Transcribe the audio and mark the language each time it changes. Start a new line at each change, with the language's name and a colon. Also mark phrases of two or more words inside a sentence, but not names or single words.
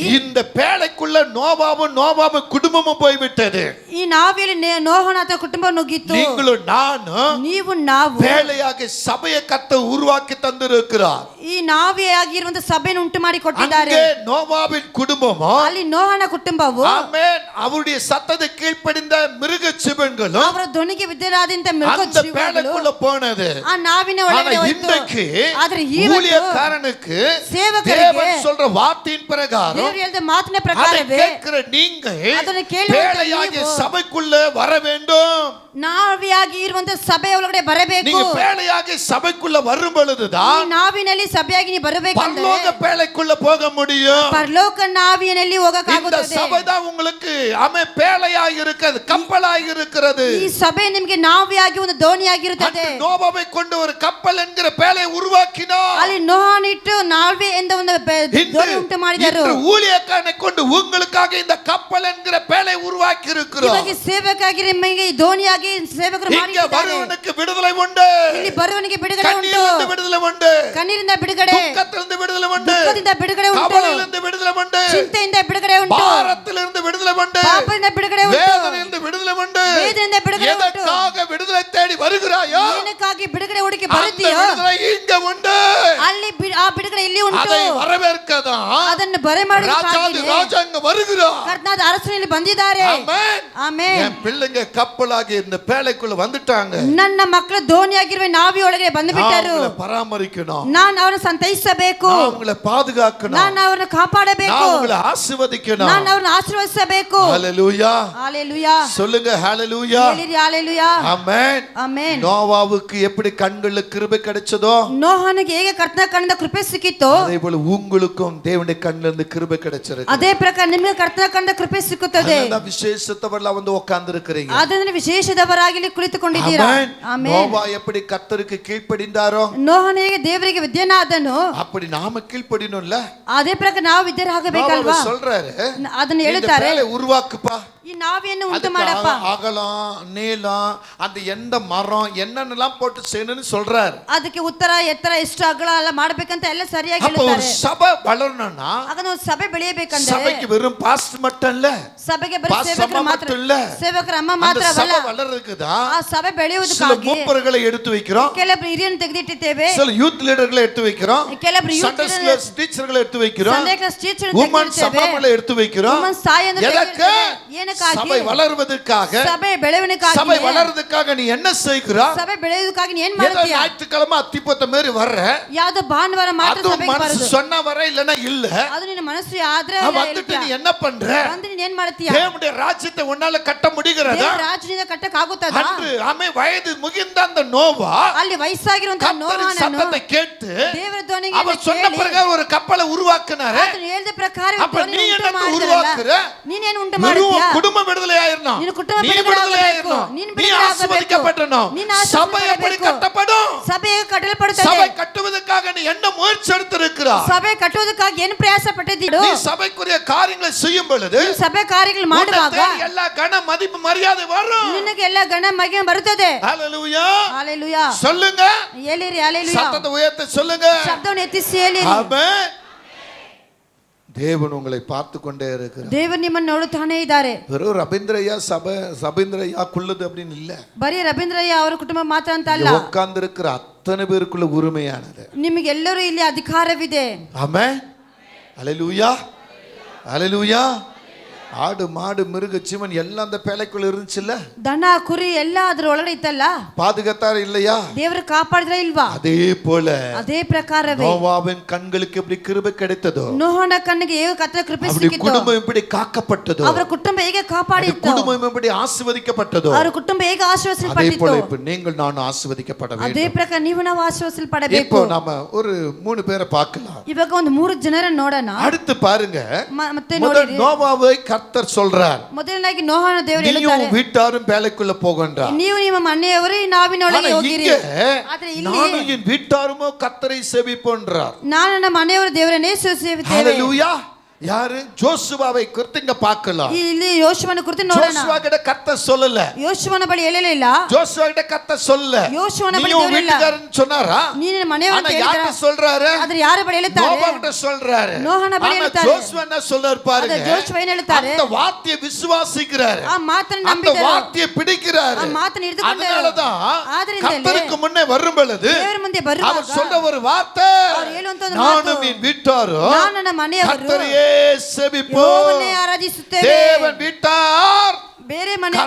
Tamil: இந்த பேழைக்குள்ள நோவாவின் குடும்பமும் போய்விட்டது.
Kannada: ಈ ನಾವಿಯಲ್ಲಿ ನೋಹನ ಕುಟುಂಬ ನುಗ್ಗಿತ್ತು.
Tamil: நீங்களும் நானும்
Kannada: ನೀವು ನಾವು
Tamil: பேழையாக சபையை கர்த்தர் உருவாக்கி தந்திருக்கிறார்.
Kannada: ಈ ನಾವಿಯಾಗಿರುವಂತ ಸಭೆಯನ್ನು ಉಂಟು ಮಾಡಿ ಕೊಟ್ಟಿದ್ದಾರೆ.
Tamil: அங்கே நோவாவின் குடும்பமும்,
Kannada: ಅಲ್ಲಿ ನೋಹನ ಕುಟುಂಬವು,
Tamil: ஆமென், அவருடைய சத்தத்தை கீழ்ப்படிந்த மிருக ஜீவன்களும்
Kannada: ಅವರ ಧ್ವನಿಗೆ ವಿಧೇಯರಾದಂತ ಮೃಗ
Tamil: அந்த
Kannada: ಜೀವಗಳು
Tamil: பேழைக்குள்ள போனது.
Kannada: ಆ ನಾವಿನ ಒಳಗೆ
Tamil: ஆனா
Kannada: ಹೋಯಿತು.
Tamil: இன்றைக்கு
Kannada: ಆದರೆ ಇವತ್ತು
Tamil: ஊழியக்காரனுக்கு
Kannada: ಸೇವಕರಿಗೆ
Tamil: தேவன் சொல்ற வார்த்தையின் பிரகாரம்
Kannada: ದೇವರು ಹೇಳಿದ ಮಾತಿನ
Tamil: அதை
Kannada: ಪ್ರಕಾರವೇ
Tamil: கேட்கிற நீங்கள்
Kannada: ಅದನ್ನು ಕೇಳುವಂತ
Tamil: பேழையாகிய
Kannada: ನೀವು
Tamil: சபைக்குள்ள வர வேண்டும்.
Kannada: ನಾವಿಯಾಗಿ ಇರುವಂತ ಸಭೆ ಒಳಗಡೆ ಬರಬೇಕು.
Tamil: நீங்க பேழையாகிய சபைக்குள்ள வரும் பொழுதுதான்
Kannada: ನಾವಿನಲ್ಲಿ ಸಭೆಯಾಗಿ ನೀವು ಬರಬೇಕಂದ್ರೆ
Tamil: பரலோக பேழைக்குள்ள போக முடியும்.
Kannada: ಪರಲೋಕ ನಾವಿನಲ್ಲಿ
Tamil: இந்த
Kannada: ಹೋಗಕ್ಕಾಗುತ್ತದೆ.
Tamil: சபை தான் உங்களுக்கு பேழையாக இருக்கிறது, கப்பலாக இருக்கிறது.
Kannada: ಈ ಸಭೆ ನಿಮಗೆ ನಾವಿಯಾಗಿ ಒಂದು ದೋಣಿಯಾಗಿರುತ್ತದೆ.
Tamil: நோவாவை கொண்டு ஒரு கப்பல் என்கிற பேழை உருவாக்கினார்.
Kannada: ಅಲ್ಲಿ ನೋಹನಿಟ್ಟು ನಾವೇ ಎಂದ ಒಂದು ದೋಣಿ ಉಂಟು ಮಾಡಿದರು.
Tamil: இன்று ஊழியக்காரனை கொண்டு உங்களுக்காக இந்த கப்பல் என்கிற பேழை உருவாக்கி இருக்கிறோம்.
Kannada: ಇವಾಗ ಸೇವಕಾಗಿ ನಿಮಗೆ ದೋಣಿಯಾಗಿ ಸೇವಕರು
Tamil: இங்க
Kannada: ಮಾಡಿದ್ದಾರೆ.
Tamil: வருவனுக்கு விடுதலை உண்டு.
Kannada: ಇಲ್ಲಿ ಬರುವನಿಗೆ ಬಿಡುಗಡೆ ಉಂಟು.
Tamil: கண்ணீரிலிருந்து விடுதலை உண்டு.
Kannada: ಕಣ್ಣೀರಿಂದ ಬಿಡುಗಡೆ,
Tamil: துக்கத்திலிருந்து விடுதலை உண்டு.
Kannada: ದುಃಖದಿಂದ ಬಿಡುಗಡೆ ಉಂಟು.
Tamil: கவலையிலிருந்து விடுதலை உண்டு.
Kannada: ಚಿಂತೆಯಿಂದ ಬಿಡುಗಡೆ ಉಂಟು.
Tamil: பாரத்திலிருந்து விடுதலை உண்டு.
Kannada: ಪಾಪದಿಂದ ಬಿಡುಗಡೆ ಉಂಟು.
Tamil: வேதனையிலிருந்து விடுதலை உண்டு.
Kannada: ವೇದನೆಯಿಂದ ಬಿಡುಗಡೆ ಉಂಟು.
Tamil: எதற்காக விடுதலை தேடி வருகிறாயோ
Kannada: ಏನಕ್ಕಾಗಿ ಬಿಡುಗಡೆ ಹುಡುಕಿ
Tamil: அந்த
Kannada: ಬರುತ್ತೀಯೋ
Tamil: விடுதலை இங்க உண்டு.
Kannada: ಅಲ್ಲಿ ಆ ಬಿಡುಗಡೆ ಇಲ್ಲಿ ಉಂಟು.
Tamil: அதை வரவேற்க தான்
Kannada: ಅದನ್ನು ಬರೆ
Tamil: ராஜாதி
Kannada: ಮಾಡೋದಕ್ಕಾಗಿ
Tamil: ராஜா அங்க வருகிறார்.
Kannada: ಕರ್ತನಾದ ಅರಸನಲ್ಲಿ ಬಂದಿದ್ದಾರೆ.
Tamil: ஆமென்.
Kannada: ಆಮೆನ್.
Tamil: என் பிள்ளைங்க கப்பலாகி இந்த பேழைக்குள்ள வந்துட்டாங்க.
Kannada: ನನ್ನ ಮಕ್ಕಳು ದೋಣಿಯಾಗಿರುವ ನಾವಿಯೊಳಗೆ ಬಂದು ಬಿಟ್ಟರು.
Tamil: அவங்களை பராமரிக்கணும்,
Kannada: ನಾನು ಅವರನ್ನು ಸಂತೈಸಬೇಕು,
Tamil: அவங்களை பாதுகாக்கணும்,
Kannada: ನಾನು ಅವರನ್ನು ಕಾಪಾಡಬೇಕು,
Tamil: அவங்களை ஆசீர்வதிக்கணும்.
Kannada: ನಾನು ಅವರನ್ನು ಆಶೀರ್ವದಿಸಬೇಕು.
Tamil: ஹalleluya.
Kannada: ஹalleluya.
Tamil: சொல்லுங்க ஹalleluya.
Kannada: ಹೇಳಿರಿ ஹalleluya.
Tamil: ஆமென்.
Kannada: ಆಮೆನ್.
Tamil: நோவாவுக்கு எப்படி கண்களுல கிருபை கிடைச்சதோ
Kannada: ನೋಹನಿಗೆ ಹೇಗೆ ಕರ್ತನ ಕಣ್ಣಿಂದ ಕೃಪೆ ಸಿಕ್ಕಿತೋ
Tamil: அதே போல உங்களுக்கும் தேவனுடைய கண்ணில இருந்து கிருபை கிடைச்சிருக்கு.
Kannada: ಅದೇ ಪ್ರಕಾರ ನಿಮಗೆ ಕರ್ತನ ಕಣ್ಣಿಂದ ಕೃಪೆ ಸಿಕ್ಕುತ್ತದೆ.
Tamil: அந்த விசேஷத்தவர்களா வந்து உட்கார்ந்து இருக்கிறீங்க.
Kannada: ಅದನ್ನ ವಿಶೇಷದವರಾಗಿ ಕುಳಿತುಕೊಂಡಿದ್ದೀರಾ. ಆಮೆನ್.
Tamil: நோவா எப்படி கர்த்தருக்கு கீழ்ப்படிந்தாரோ
Kannada: ನೋಹನು ಹೇಗೆ ದೇವರಿಗೆ ವಿಧೇಯನಾದನು
Tamil: அப்படி நாம கீழ்ப்படினோம்ல.
Kannada: ಅದೇ ಪ್ರಕಾರ ನಾವು ವಿಧೇಯರಾಗಬೇಕಲ್ವಾ.
Tamil: நோவா சொல்றாரு,
Kannada: ಅದನ್ನ
Tamil: இந்த
Kannada: ಹೇಳುತ್ತಾರೆ,
Tamil: பேழை உருவாக்குப்பா,
Kannada: ಈ ನಾವಿಯನ್ನು ಉಂಟು
Tamil: அதுக்கு
Kannada: ಮಾಡಪ್ಪ,
Tamil: அகலம் நீளம் அந்த எந்த மரம் என்னன்னெல்லாம் போட்டு செய்யணும்னு சொல்றாரு.
Kannada: ಅದಕ್ಕೆ ಉತ್ತರ ಎತ್ತರ ಎಷ್ಟು ಅಗಲ ಎಲ್ಲ ಮಾಡಬೇಕಂತ ಎಲ್ಲ ಸರಿಯಾಗಿ
Tamil: அப்ப ஒரு
Kannada: ಹೇಳ್ತಾರೆ.
Tamil: சபை வளரணும்னா
Kannada: ಅದನ್ನ ಒಂದು ಸಭೆ ಬೆಳೆಯಬೇಕಂದ್ರೆ
Tamil: சபைக்கு வெறும் பாஸ்டர் மட்டும் இல்ல,
Kannada: ಸಭೆಗೆ ಬರೀ
Tamil: பாஸ்டர்
Kannada: ಸೇವಕರು
Tamil: அம்மா
Kannada: ಮಾತ್ರ
Tamil: மட்டும் இல்ல,
Kannada: ಸೇವಕರ ಅಮ್ಮ
Tamil: அந்த
Kannada: ಮಾತ್ರವಲ್ಲ,
Tamil: சபை வளர்றதுக்கு தான்
Kannada: ಆ ಸಭೆ
Tamil: சில
Kannada: ಬೆಳೆಯುವುದಕ್ಕಾಗಿ
Tamil: மூப்பர்களை எடுத்து வைக்கிறோம்,
Kannada: ಕೆಲವರು ಹಿರಿಯರನ್ನು ತೆಗೆದಿಟ್ಟಿದ್ದೇವೆ,
Tamil: சில
English: youth leaders
Tamil: எடுத்து வைக்கிறோம்,
Kannada: ಕೆಲವರು
English: Sunday school teachers
Tamil: எடுத்து வைக்கிறோம்,
English: Sunday class teachers
Tamil: உமன்
Kannada: ತೆಗೆದಿದ್ದೇವೆ,
Tamil: சபைகளை எடுத்து வைக்கிறோம்.
Kannada: ವುಮೆನ್ಸ್ ಸಾಯನ್ನು
Tamil: எதற்கு?
Kannada: ತೆಗೆದಿದ್ದೇವೆ. ಏನಕ್ಕಾಗಿ?
Tamil: சபை வளர்வதற்காக,
Kannada: ಸಭೆ ಬೆಳವಣಿಗೆಗಾಗಿ,
Tamil: சபை வளர்றதுக்காக நீ என்ன செய்கிறாய்?
Kannada: ಸಭೆ ಬೆಳೆಯುವುದಕ್ಕಾಗಿ ನೀ ಏನ್
Tamil: ஏதோ
Kannada: ಮಾಡ್ತೀಯ?
Tamil: ஞாயிற்றுக்கிழமை அத்திப்பத்த மாதிரி வர்ற,
Kannada: ಯಾವ್ದೋ ಭಾನುವಾರ ಮಾತ್ರ
Tamil: அது
Kannada: ಸಭೆಗೆ
Tamil: மனசு
Kannada: ಬರೋದು,
Tamil: சொன்ன வர இல்லனா இல்ல,
Kannada: ಅದು ನಿನ್ನ ಮನಸ್ಸು ಆದ್ರೆ
Tamil: வந்துட்டு நீ என்ன பண்ற?
Kannada: ಅಂದ್ರೆ ನೀನ್ ಏನ್ ಮಾಡ್ತೀಯ?
Tamil: தேவனுடைய ராஜ்யத்தை உன்னால கட்ட முடிகிறதா?
Kannada: ದೇವರ ರಾಜ್ಯದಿಂದ ಕಟ್ಟಕ್ ಆಗುತ್ತದಾ?
Tamil: அன்று ஆமே வயது முகிந்த அந்த நோவா
Kannada: ಅಲ್ಲಿ ವಯಸ್ಸಾಗಿರುವಂತ
Tamil: கர்த்தரின்
Kannada: ನೋಹನನ್ನು
Tamil: சத்தத்தை கேட்டு
Kannada: ದೇವರ ಧ್ವನಿಗೆ
Tamil: அவர் சொன்ன பிரகாரம் ஒரு கப்பலை உருவாக்குனாரு.
Kannada: ಆತನು ಹೇಳಿದ ಪ್ರಕಾರ
Tamil: அப்ப
Kannada: ಧ್ವನಿ
Tamil: நீ
Kannada: ಉಂಟು
Tamil: என்ன
Kannada: ಮಾಡಿದ್ರಲ್ಲ,
Tamil: உருவாக்குற?
Kannada: ನೀನೇನು ಉಂಟು
Tamil: வெறும்
Kannada: ಮಾಡ್ತೀಯ?
Tamil: குடும்ப விடுதலை ஆயிரணும்,
Kannada: ನೀನು ಕುಟುಂಬ
Tamil: நீ
Kannada: ಬಿಡುಗಡೆ
Tamil: விடுதலை
Kannada: ಆಗಬೇಕು,
Tamil: ஆயிரணும்,
Kannada: ನೀನು
Tamil: நீ
Kannada: ಬಿಡುಗಡೆ ಆಗಬೇಕು,
Tamil: ஆசீர்வதிக்கப்படணும்.
Kannada: ನೀನು
Tamil: சபை எப்படி
Kannada: ಆಶೀರ್ವದಿಸಬೇಕು.
Tamil: கட்டப்படும்?
Kannada: ಸಭೆ ಕಟ್ಟಲ್ಪಡುತ್ತದೆ.
Tamil: சபை கட்டுவதற்காக நீ என்ன முயற்சி எடுத்திருக்கிறாய்?
Kannada: ಸಭೆ ಕಟ್ಟುವುದಕ್ಕಾಗಿ ಏನು ಪ್ರಯಾಸ ಪಟ್ಟಿದ್ದೀರೋ,
Tamil: நீ சபைக்குரிய காரியங்களை செய்யும் பொழுது
Kannada: ನೀನು ಸಭೆ ಕಾರ್ಯಗಳು
Tamil: உன்னை
Kannada: ಮಾಡುವಾಗ
Tamil: தேடி எல்லா கன மதிப்பு மரியாதை வரும்.
Kannada: ನಿನಗೆ ಎಲ್ಲ ಗಣ ಮಹಿಮೆ ಬರುತ್ತದೆ.
Tamil: ஹalleluya.
Kannada: ஹalleluya.
Tamil: சொல்லுங்க,
Kannada: ಹೇಳಿರಿ ஹalleluya.
Tamil: சத்தத்தை உயர்த்தி சொல்லுங்க.
Kannada: ಶಬ್ದವನ್ನು ಎತ್ತಿಸಿ ಹೇಳಿರಿ.
Tamil: ஆமென். தேவன் உங்களை பார்த்து கொண்டே இருக்கிறார்.
Kannada: ದೇವರು ನಿಮ್ಮನ್ನು ನೋಡುತ್ತಾನೆ ಇದ್ದಾರೆ.
Tamil: வெறும் ரபீந்திரையா சபீந்திரையா குள்ளது அப்படின்னு இல்ல,
Kannada: ಬರೀ ರವೀಂದ್ರಯ್ಯ ಅವರ ಕುಟುಂಬ ಮಾತ್ರ ಅಂತ ಅಲ್ಲ,
Tamil: உட்கார்ந்து இருக்கிற அத்தனை பேருக்குள்ள உரிமையானது.
Kannada: ನಿಮಗೆಲ್ಲರೂ ಇಲ್ಲಿ ಅಧಿಕಾರವಿದೆ.
Tamil: ஆமென். ஹalleluya. ஹalleluya. ஆடு மாடு மிருக ஜீவன் எல்லாம் அந்த பேழைக்குள்ள இருந்துச்சுல்ல,
Kannada: ದನ ಕುರಿ ಎಲ್ಲ ಅದ್ರ ಒಳಗಡೆ ಇತ್ತಲ್ಲ,
Tamil: பாதுகாத்தார் இல்லையா?
Kannada: ದೇವರು ಕಾಪಾಡಿದ್ರ ಇಲ್ವಾ?
Tamil: அதே போல
Kannada: ಅದೇ ಪ್ರಕಾರವೇ
Tamil: நோவாவின் கண்களுக்கு எப்படி கிருபை கிடைத்ததோ,
Kannada: ನೋಹನ ಕಣ್ಣಿಗೆ ಹೇಗೆ ಕರ್ತನ ಕೃಪೆ
Tamil: அப்படி
Kannada: ಸಿಕ್ಕಿತು,
Tamil: குடும்பம் எப்படி காக்கப்பட்டதோ,
Kannada: ಅವರ ಕುಟುಂಬ ಹೇಗೆ ಕಾಪಾಡಿತ್ತು,
Tamil: குடும்பம் எப்படி ஆசீர்வதிக்கப்பட்டதோ,
Kannada: ಅವರ ಕುಟುಂಬ ಹೇಗೆ
Tamil: அதே
Kannada: ಆಶೀರ್ವದಿಸಲ್ಪಟ್ಟಿತ್ತು,
Tamil: போல இப்ப நீங்கள் நானும் ஆசீர்வதிக்கப்பட
Kannada: ಅದೇ
Tamil: வேண்டும்.
Kannada: ಪ್ರಕಾರ ನೀವು ನಾವು ಆಶೀರ್ವದಿಸಲ್ಪಡಬೇಕು.
Tamil: இப்போ நாம ஒரு 3 பேரை பார்க்கலாம்.
Kannada: ಇವಾಗ ಒಂದು 3 ಜನರನ್ನು ನೋಡೋಣ.
Tamil: அடுத்து பாருங்க,
Kannada: ಮತ್ತೆ
Tamil: முதல்
Kannada: ನೋಡಿ,
Tamil: நோவாவை கர்த்தர் சொல்றார்,
Kannada: ಮೊದಲನೇದಾಗಿ ನೋಹನ ದೇವರು
Tamil: நீயும்
Kannada: ಹೇಳ್ತಾರೆ,
Tamil: வீட்டாரும் பேழைக்குள்ள போகன்றார்.
Kannada: ನೀವು ನಿಮ್ಮ ಮನೆಯವರು ಈ ನಾವಿನೊಳಗೆ ಹೋಗಿರಿ. ಆದ್ರೆ ಇಲ್ಲಿ
Tamil: நானும் என் வீட்டாருமோ கர்த்தரை சேவிப்போன்றார்.
Kannada: ನಾನು ನನ್ನ ಮನೆಯವರು ದೇವರನ್ನೇ ಸೇವಿಸುತ್ತೇವೆ.
Tamil: ஹalleluya. யாரு? ஜோசுவாவை குறித்து இங்க பார்க்கலாம்.
Kannada: ಇಲ್ಲಿ ಯೋಶುವನ ಕುರಿತು ನೋಡೋಣ.
Tamil: ஜோசுவா கிட்ட கர்த்தர் சொல்லல,
Kannada: ಯೋಶುವನ ಬಳಿ ಹೇಳಲಿಲ್ಲ,
Tamil: ஜோசுவா கிட்ட கர்த்தர் சொல்லல,
Kannada: ಯೋಶುವನ ಬಳಿ
Tamil: நீயும்
Kannada: ದೇವರು ಇಲ್ಲ,
Tamil: வீட்டுக்காரன்னு சொன்னாரா?
Kannada: ನೀನು ಮನೆಯವರು
Tamil: ஆனா
Kannada: ಅಂತ
Tamil: யார்ட்ட
Kannada: ಹೇಳಿದ್ದಾರೆ.
Tamil: சொல்றாரு?
Kannada: ಆದ್ರೆ ಯಾರ ಬಳಿ ಹೇಳ್ತಾರೆ?
Tamil: நோவா கிட்ட சொல்றாரு.
Kannada: ನೋಹನ ಬಳಿ
Tamil: ஆனா
Kannada: ಹೇಳ್ತಾರೆ.
Tamil: ஜோசுவா என்ன சொல்றாரு பாருங்க,
Kannada: ಆದ್ರೆ ಜೋಶುವ ಏನು ಹೇಳ್ತಾರೆ?
Tamil: அந்த வார்த்தையை விசுவாசிக்கிறாரு,
Kannada: ಆ ಮಾತನ್ನು
Tamil: அந்த
Kannada: ನಂಬಿದರು,
Tamil: வார்த்தையை பிடிக்கிறாரு.
Kannada: ಆ ಮಾತನ್ನು ಹಿಡಿದುಕೊಂಡರು.
Tamil: அதனாலதான்
Kannada: ಆದ್ರಿಂದಲೇ
Tamil: கர்த்தருக்கு முன்னே வரும் பொழுது
Kannada: ದೇವರ ಮುಂದೆ ಬರುವಾಗ
Tamil: அவர் சொல்ற ஒரு வார்த்தை,
Kannada: ಅವರು ಹೇಳುವಂತ ಒಂದು
Tamil: நானும்
Kannada: ಮಾತು,
Tamil: என் வீட்டாரும்
Kannada: ನಾನು ನನ್ನ ಮನೆಯವರು
Tamil: கர்த்தரையே சேவிப்போம்.
Kannada: ಯೆಹೋವನ್ನೇ ಆರಾಧಿಸುತ್ತೇವೆ.
Tamil: தேவன் வீட்டார்
Kannada: ಬೇರೆ ಮನೆಯವರು